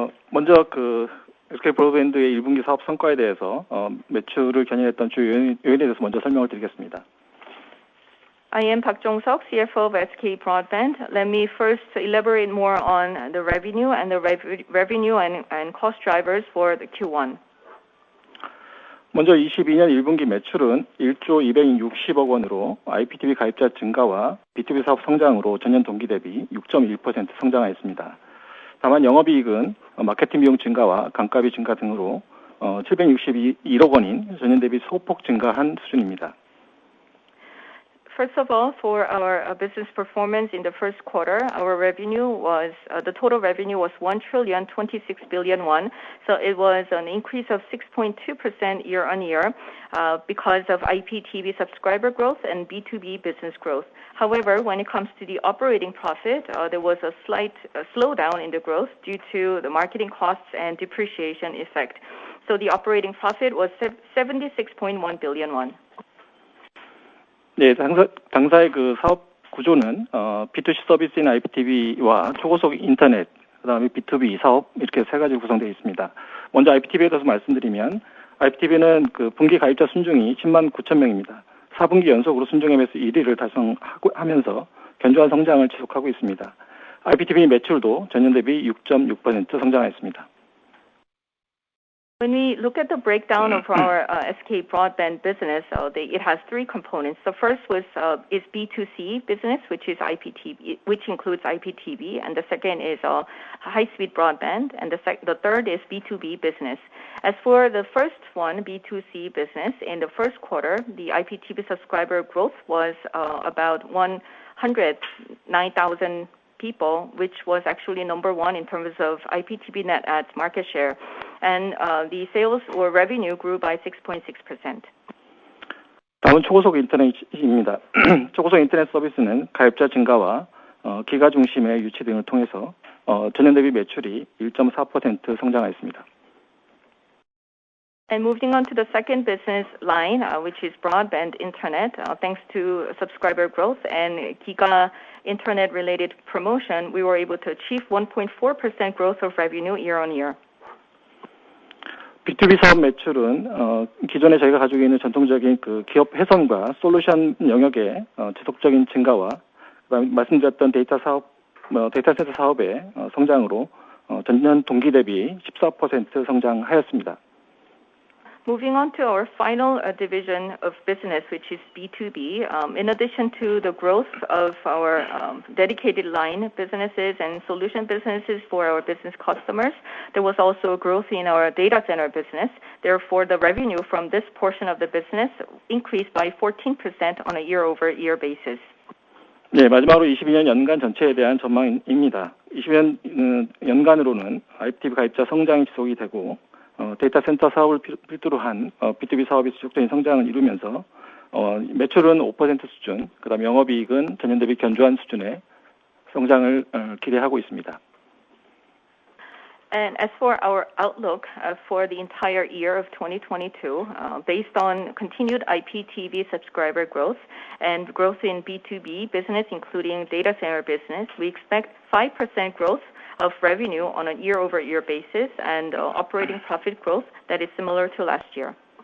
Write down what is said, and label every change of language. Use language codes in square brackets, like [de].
[ko] 먼저 SK 브로드밴드의 1분기 사업 성과에 대해서 매출을 견인했던 주요 요인에 대해서 먼저 설명을 드리겠습니다. [en] I am Park Jong-seok, CFO of SK Broadband. Let me first elaborate more on the revenue and the revenue and cost drivers for the Q1. [ko] 먼저 22년 1분기 매출은 1조 260억 원으로 IPTV 가입자 증가와 B2B 사업 성장으로 전년 동기 대비 6.1% 성장하였습니다. 다만 영업이익은 마케팅 비용 증가와 감가비 증가 등으로 762억 원인 전년 대비 소폭 증가한 수준입니다. [en] First of all, for our business performance in the first quarter, our revenue was the total revenue was 1,026 billion won. So it was an increase of 6.2% year on year because of IPTV subscriber growth and B2B business growth. However, when it comes to the operating profit, there was a slight slowdown in the growth due to the marketing costs and depreciation effect. So the operating profit was 76.1 billion won. [ko] 네, 당사의 사업 구조는 B2C 서비스인 IPTV와 초고속 인터넷, 그다음에 B2B 사업 이렇게 세 가지 구성되어 있습니다. 먼저 IPTV에 대해서 말씀드리면 IPTV는 분기 가입자 순증이 10만 9천 명입니다. 4분기 연속으로 순증앱에서 1위를 달성하면서 견조한 성장을 지속하고 있습니다. IPTV 매출도 전년 대비 6.6% 성장했습니다. [en] When we look at the breakdown of our SK Broadband business, it has three components. The first is B2C business, which is IPTV, which includes IPTV, and the second is high-speed broadband, and the third is B2B business. As for the first one, B2C business, in the first quarter, the IPTV subscriber growth was about 109,000 people, which was actually number one in terms of IPTV net adds market share. And the sales or revenue grew by 6.6%. [ko] 다음은 초고속 인터넷입니다. 초고속 인터넷 서비스는 가입자 증가와 기가 중심의 유치 등을 통해서 전년 대비 매출이 1.4% 성장하였습니다. [en] And moving on to the second business line, which is broadband internet, thanks to subscriber growth and Giga internet related promotion, we were able to achieve 1.4% growth of revenue year on year. [ko] B2B 사업 매출은 기존에 저희가 가지고 있는 전통적인 기업 회선과 솔루션 영역의 지속적인 증가와 그다음에 말씀드렸던 데이터 센터 사업의 성장으로 전년 동기 대비 14% 성장하였습니다. [en] Moving on to our final division of business, which is B2B. In addition to the growth of our dedicated line businesses and solution businesses for our business customers, there was also a growth in our data center business. Therefore, the revenue from this portion of the business increased by 14% on a year-over-year basis. [ko] 네, 마지막으로 22년 연간 전체에 대한 전망입니다. 22년 연간으로는 IPTV 가입자 성장이 지속이 되고 데이터 센터 사업을 필두로 한 B2B 사업이 지속적인 성장을 이루면서 매출은 5% 수준, 그다음 영업이익은 전년 대비 견조한 수준의 성장을 기대하고 있습니다. [en] And as for our outlook for the entire year of 2022, based on continued IPTV subscriber growth and growth in B2B business, including data center business, we expect 5% growth of revenue on a year-over-year basis and operating profit growth that is similar to last year.